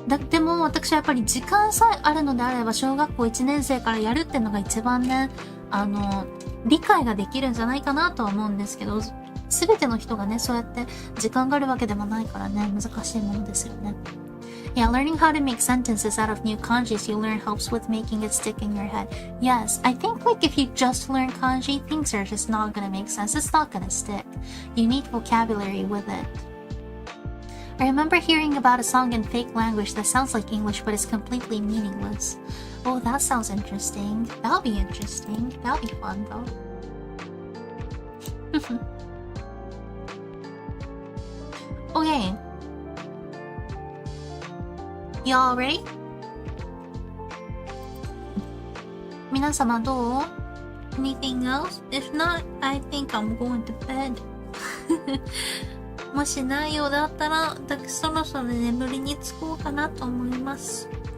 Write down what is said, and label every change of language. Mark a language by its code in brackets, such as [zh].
[ja] でも私はやっぱり時間さえあるのであれば小学校1年生からやるっていうのが一番ね、理解ができるんじゃないかなとは思うんですけど、すべての人がね、そうやって時間があるわけでもないからね、難しいものですよね。 [en] Yeah, learning how to make sentences out of new kanjis you learn helps with making it stick in your head. Yes, I think like if you just learn kanji, things are just not gonna make sense. It's not gonna stick. You need vocabulary with it. I remember hearing about a song in fake language that sounds like English but is completely meaningless. Oh, that sounds interesting. That'll be interesting. That'll be fun though. Okay. Y'all ready? [ja] 皆様どう? [en] Anything else? If not, I think I'm going to bed. [ja] もしないようだったら、私そろそろ眠りにつこうかなと思います。